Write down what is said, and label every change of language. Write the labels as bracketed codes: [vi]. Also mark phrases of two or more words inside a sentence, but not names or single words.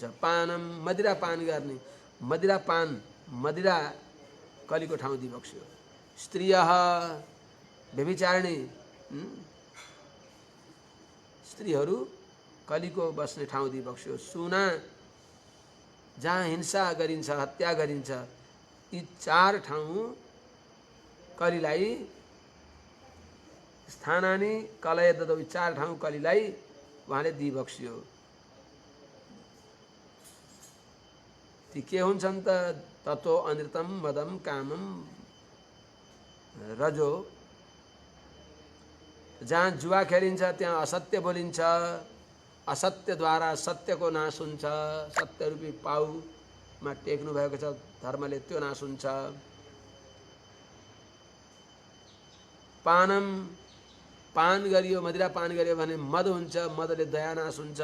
[ne] पानम मदिरा पान गर्ने मदिरा कलीको ठाउँ दिबक्स्यो। स्त्रियः व्यभिचारिणी स्त्रीहरू कलीको बस्ने ठाउँ दिबक्स्यो। सुना जहाँ हिंसा गरिन्छ हत्या गरिन्छ यी 4 ठाउँ कलीलाई [sa] स्थानानि कलय ददौ [ne] 4 ठाउँ कलीलाई उहाँले दिबक्स्यो। ती के हुन्छन् त [sa] ततो अनृतम मदम कामम रजो। [ne] जहाँ जुवा खेलिन्छ त्यहाँ असत्य बोलिन्छ, असत्यद्वारा सत्यको नाश हुन्छ, सत्यरूपी पाउमा टेक्नु भएको छ धर्मले त्यो नाश हुन्छ। पानम पान गरियो मदिरा पान गरियो भने मद हुन्छ, मदले दया नाश हुन्छ।